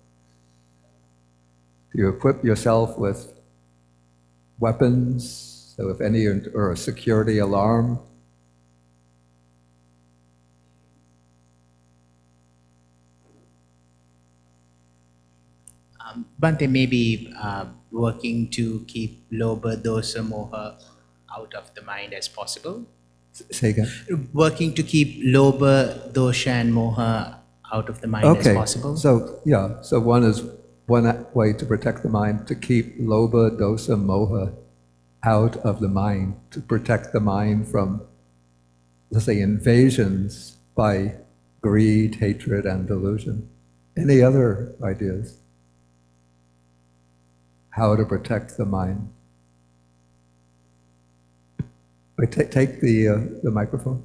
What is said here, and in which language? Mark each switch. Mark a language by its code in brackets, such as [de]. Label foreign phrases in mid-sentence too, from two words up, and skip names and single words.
[en] Do you equip yourself with weapons, so if any, or a security alarm? Bhante, maybe working to keep [pi] lobha, dosa, moha [en] out of the mind as possible. Say again. Working to keep [pi] lobha, dosha, [en] and moha out of the mind as possible. So yeah, so one way to protect the mind, to keep [pi] lobha, dosa, moha [en] out of the mind, to protect the mind from, let's say, invasions by greed, hatred, and delusion. Any other ideas? How to protect the mind? Take the microphone.